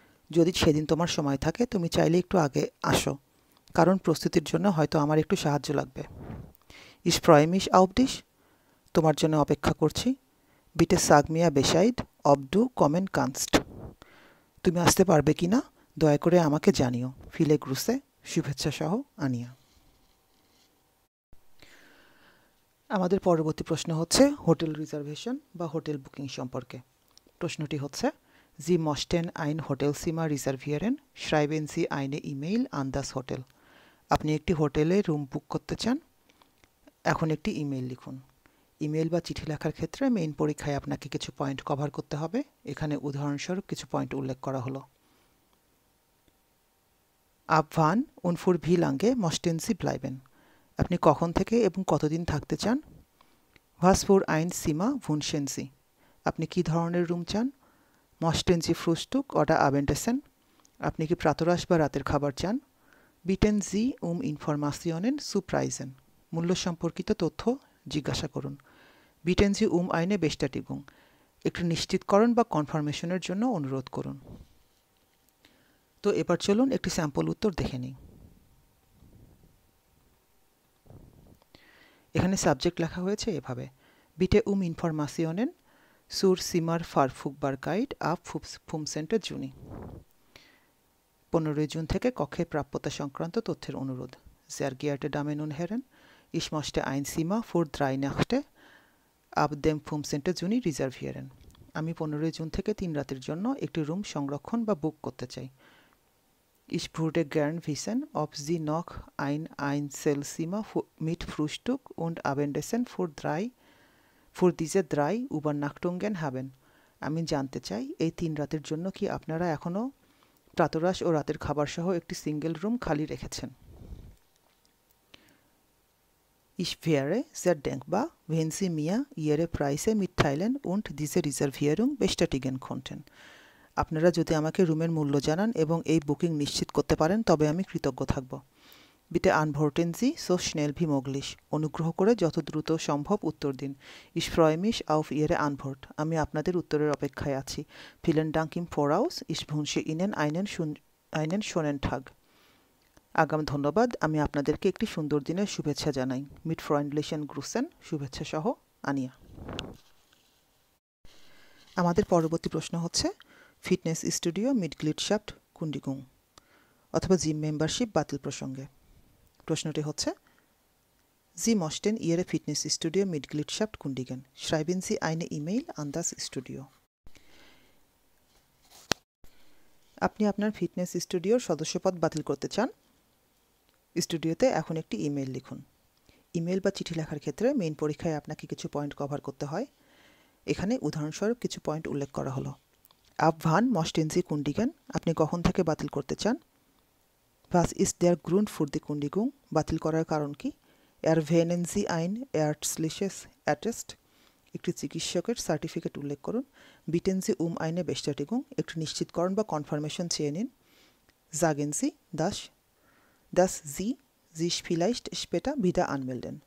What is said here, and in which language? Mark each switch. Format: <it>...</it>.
<bn>যদি সেদিন তোমার সময় থাকে, তুমি চাইলে একটু আগে আসো, কারণ প্রস্তুতির জন্য হয়তো আমার একটু সাহায্য লাগবে।</bn> <de>Ich freue mich auf dich.</de> <bn>তোমার জন্য অপেক্ষা করছি।</bn> <de>Bitte sag mir Bescheid, ob du kommen kannst.</de> <bn>তুমি আসতে পারবে কিনা দয়া করে আমাকে জানিও।</bn> <de>Viele Grüße,</de> <bn>শুভেচ্ছা সহ আনিয়া। আমাদের পরবর্তী প্রশ্ন হচ্ছে হোটেল রিজার্ভেশন বা হোটেল বুকিং সম্পর্কে। প্রশ্নটি হচ্ছে</bn> <de>Sie möchten ein Hotelzimmer reservieren, schreiben Sie eine E-Mail an das Hotel.</de> <bn>আপনি একটি হোটেলে রুম বুক করতে চান, এখন একটি ইমেল লিখুন। ইমেল বা চিঠি লেখার ক্ষেত্রে মেইন পরীক্ষায় আপনাকে কিছু পয়েন্ট কভার করতে হবে। এখানে উদাহরণস্বরূপ কিছু পয়েন্ট উল্লেখ করা হলো।</bn> <de>Ab wann und für wie lange möchten Sie bleiben?</de> <bn>আপনি কখন থেকে এবং কতদিন থাকতে চান?</bn> <de>Was für ein Zimmer wünschen Sie?</de> <bn>আপনি কি ধরনের রুম চান?</bn> <de>Möchten Sie Frühstück oder Abendessen?</de> <bn>আপনি কি প্রাতরাশ বা রাতের খাবার চান?</bn> <de>Bitten Sie um Informationen zu Preisen.</de> <bn>মূল্য সম্পর্কিত তথ্য জিজ্ঞাসা করুন।</bn> <de>Bitten Sie um eine Bestätigung.</de> <bn>একটু নিশ্চিতকরণ বা কনফার্মেশনের জন্য অনুরোধ করুন। তো এবার চলুন একটি স্যাম্পল উত্তর দেখে নিই। এখানে সাবজেক্ট লেখা হয়েছে এভাবে:</bn> <de>Bitte um Informationen zur Zimmerverfügbarkeit ab 15. Juni.</de> <bn>15 June থেকে কক্ষের প্রাপ্যতা সংক্রান্ত তথ্যের অনুরোধ।</bn> <de>Sehr geehrte Damen und Herren, ich möchte ein Zimmer für 3 Nächte ab dem 15. Juni reservieren.</de> <bn>আমি 15 জুন থেকে 3 রাতের জন্য একটি রুম সংরক্ষণ বা বুক করতে চাই।</bn> <de>Ich würde gern wissen, ob Sie noch ein Einzelzimmer mit Frühstück und Abendessen für diese 3 Übernachtungen haben.</de> <bn>আমি জানতে চাই এই 3 রাতের জন্য কি আপনারা এখনও প্রাতরাশ ও রাতের খাবার সহ একটি সিঙ্গেল রুম খালি রেখেছেন।</bn> <de>Ich wäre sehr dankbar, wenn Sie mir Ihre Preise mitteilen und diese Reservierung bestätigen könnten.</de> <bn>আপনারা যদি আমাকে রুমের মূল্য জানান এবং এই বুকিং নিশ্চিত করতে পারেন তবে আমি কৃতজ্ঞ থাকব।</bn> <de>Bitte antworten Sie so schnell wie möglich.</de> <bn>অনুগ্রহ করে যত দ্রুত সম্ভব উত্তর দিন।</bn> <de>Ich freue mich auf Ihre Antwort.</de> <bn>আমি আপনাদের উত্তরের অপেক্ষায় আছি।</bn> <de>Vielen Dank im Voraus. Ich wünsche Ihnen einen schönen Tag.</de> <bn>আগাম ধন্যবাদ। আমি আপনাদেরকে একটি সুন্দর দিনের শুভেচ্ছা জানাই।</bn> <de>Mit freundlichen Grüßen,</de> <bn>শুভেচ্ছা সহ আনিয়া। আমাদের পরবর্তী প্রশ্ন হচ্ছে ফিটনেস স্টুডিও মিটগ্লিডশাফট কুন্ডিগুং অথবা জিম মেম্বারশিপ বাতিল প্রসঙ্গে। প্রশ্নটি হচ্ছে</bn> <de>Sie möchten Ihre Fitnessstudio Mitgliedschaft kündigen. Schreiben Sie eine E-Mail an das Studio.</de> <bn>আপনি আপনার ফিটনেস স্টুডিওর সদস্যপদ বাতিল করতে চান। স্টুডিওতে এখন একটি ইমেল লিখুন। ইমেল বা চিঠি লেখার ক্ষেত্রে মেইন পরীক্ষায় আপনাকে কিছু পয়েন্ট কভার করতে হয়। এখানে উদাহরণস্বরূপ কিছু পয়েন্ট উল্লেখ করা হলো।</bn> <de>Ab wann möchten Sie kündigen?</de> <bn>আপনি কখন থেকে বাতিল করতে চান।</bn> <de>Was ist der Grund für die Kündigung?</de> <bn>বাতিল করার কারণ কি?</bn> <de>Erwähnen Sie ein ärztliches Attest?</de> <bn>একটি চিকিৎসকের সার্টিফিকেট উল্লেখ করুন।</bn> <de>Bitten Sie um eine Bestätigung?</de> <bn>একটি নিশ্চিতকরণ বা কনফার্মেশন চেয়ে নিন।</bn> <de>Sagen Sie, dass Sie sich vielleicht später wieder anmelden.</de>